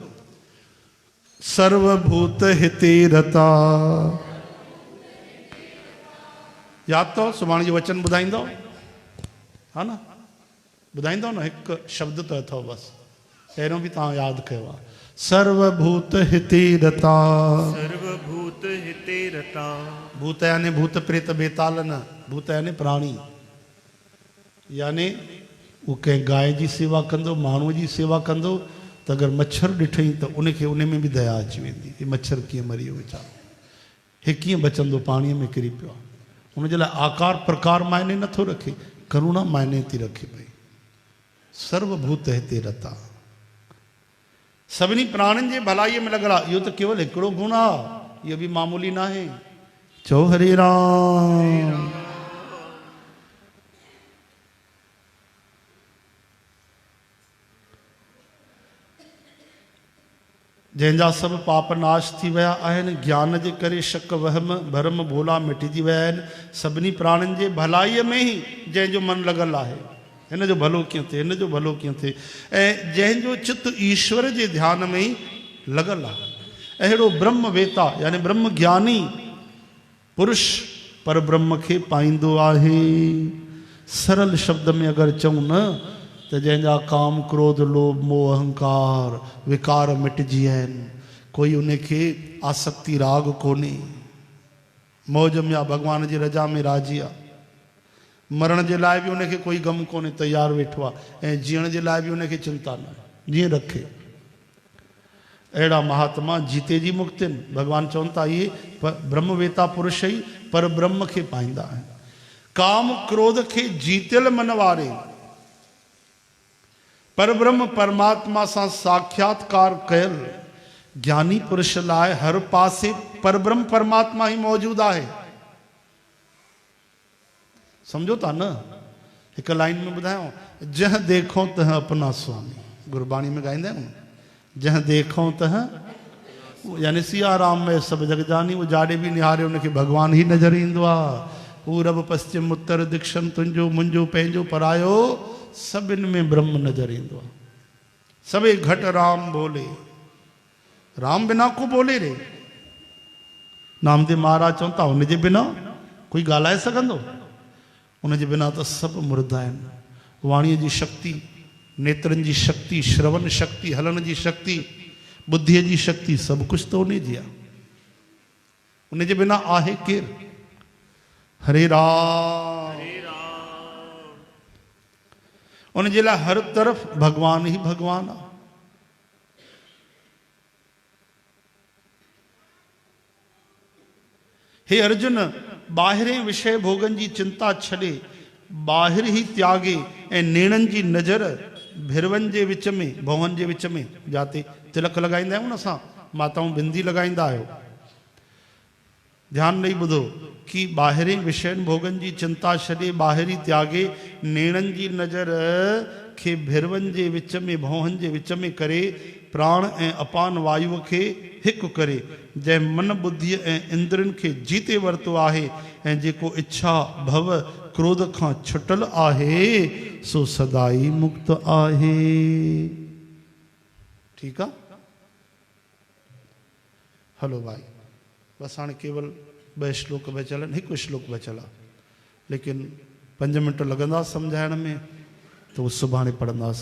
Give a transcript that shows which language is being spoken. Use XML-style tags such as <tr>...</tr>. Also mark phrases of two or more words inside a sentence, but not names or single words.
<sa>सर्वभूत हिते रता,</sa> <sd>यादि अथव? सुभाणे जो वचन ॿुधाईंदो हा न, ॿुधाईंदो न? हिकु शब्द त अथव बसि, पहिरियों बि तव्हां यादि कयो आहे।</sd> <sa>सर्वभूत हिते रता, सर्वभूत हिते रता।</sa> <sd>भूत यानी भूत प्रेत बेताल न, भूत यानी प्राणी, यानी वो कंहिं गांइ जी सेवा कंदो, माण्हूअ जी सेवा कंदो त अगरि मच्छर ॾिठई त उनखे उन में बि दया अची वेंदी। हे मच्छर कीअं मरी वियो वीचारो, हे कीअं बचंदो, पाणीअ में किरी पियो आहे। हुनजे लाइ आकार प्रकार मायने नथो रखे, करुणा मायने थी रखे पई।</sd> <sa>सर्वभूत हिते रता,</sa> <sd>सभिनी प्राणियुनि जे भलाईअ में लॻल आहे। इहो त केवल हिकिड़ो गुण आहे, इहो बि मामूली न आहे। चओ हरे राम। जंहिंजा सभु पाप नाश थी विया आहिनि, ज्ञान जे करे शक वहम भरम भोला मिटिजी विया आहिनि। सभिनी प्राणियुनि जे भलाईअ में ई जंहिंजो मन लॻल आहे, हिन जो भलो कीअं थिए, हिन जो भलो कीअं थिए, ऐं जंहिंजो चित ईश्वर जे ध्यान में ई लॻल आहे, अहिड़ो ब्रह्म वेता यानी ब्रह्म ज्ञानी पुरुष पर ब्रह्म खे पाईंदो आहे। सरल शब्द में अगरि चऊं न त जंहिंजा काम क्रोध लोभ मोह अहंकार विकार मिटिजी आहिनि, कोई उनखे आसक्ति राग कोन्हे, मौज में आहे, भॻवान जी रजा में राजी आहे, मरण जे लाइ बि उनखे कोई गम कोन्हे, तयारु वेठो आहे, ऐं जीअण जे लाइ बि उनखे चिंता न, जीअं रखे। अहिड़ा महात्मा जीते जी मुक्तिन, भॻवान चवनि था इहे ब्रह्मवेता पुरुष ई पर ब्रह्म खे पाईंदा आहिनि। काम क्रोध खे जीतियल मन वारे पर ब्रह्म परमात्मा सां साक्षात्कार कयल ज्ञानी पुरुष लाइ हर पासे पर ब्रह्म परमात्मा ही मौजूद आहे। समझो था न? हिकु लाइन में ॿुधायो,</sd> <hi>जह देखो तह अपना स्वामी,</hi> <sd>गुरबाणी में ॻाईंदा आहियूं,</sd> <hi>जह देखो तह</hi> <sd>यानी</sd> <hi>सिया राम में सभु जग जानी,</hi> <sd>वो जाॾे बि निहारे उनखे भॻवान ई नज़र ईंदो आहे। पूरब पश्चिम उत्तर दिक्षन तुंहिंजो मुंहिंजो पंहिंजो परायो, सभिनि में ब्रह्म नज़र ईंदो आहे।</sd> <hi>सभे घट राम बोले, राम बिना को बोले रे।</hi> <sd>नामदेव महाराज चवनि था हुनजे बिना कोई ॻाल्हाए सघंदो, उनजे बिना त सभु मुर्दा आहिनि। वाणीअ जी शक्ति, नेत्रनि जी शक्ति, श्रवण शक्ति, हलण जी शक्ति, बुद्धीअ जी शक्ति, सभु कुझु त उन जी आहे। उनजे बिना आहे केरु? हरे राम। उनजे लाइ हर तरफ़ भगवान ही भगवान आहे। हे अर्जुन, ॿाहिरें विषय भोगन जी चिंता छॾे ॿाहिरि ही त्यागे ऐं नेणनि जी नज़र भिरवनि जे विच में, भवनि जे विच में, जाते तिलक लॻाईंदा आहियूं न असां, माताऊं बिंदी लॻाईंदा आहियो, ध्यानु ॾेई ॿुधो कि ॿाहिरें विषयनि भोगनि जी चिंता छॾे ॿाहिरि त्यागे नेणनि जी नज़र खे भिरवनि जे विच में, भवनि जे विच में करे प्राण ऐं अपान वायुअ खे हिकु करे, जंहिं मन बुद्धीअ ऐं इंद्रियनि खे जीते वरितो आहे ऐं जेको इच्छा भव क्रोध खां छुटल आहे, सो सदाई मुक्त आहे। ठीकु आहे? हलो भाई, बसि हाणे केवल 2 श्लोक बचियल आहिनि, हिकु श्लोक बचियल आहे, लेकिन 5 मिंट लॻंदा सम्झाइण में, त उहो सुभाणे पढ़ंदासीं।</sd>